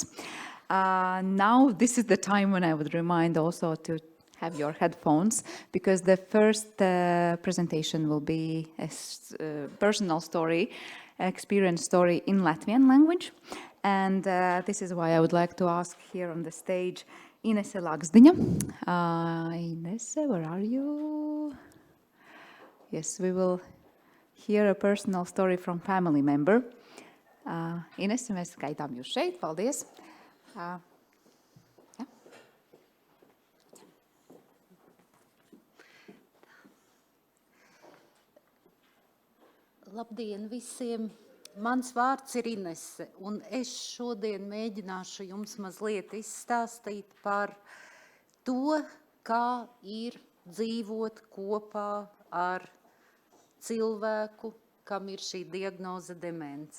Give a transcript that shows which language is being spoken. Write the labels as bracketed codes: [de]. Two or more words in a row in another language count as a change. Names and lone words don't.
[en] Now, this is the time when I would remind also to have your headphones, because the first presentation will be a personal story, experience story in Latvian language. And this is why I would like to ask here on the stage Inese Lagsdiņa. Inese, where are you? Yes, we will hear a personal story from family member. [lv] Inese, mēs gaidām jūs šeit. Paldies. Labdien visiem! Mans vārds ir Inese, un es šodien mēģināšu jums mazliet izstāstīt par to, kā ir dzīvot kopā ar cilvēku, kam ir šī diagnoze demence.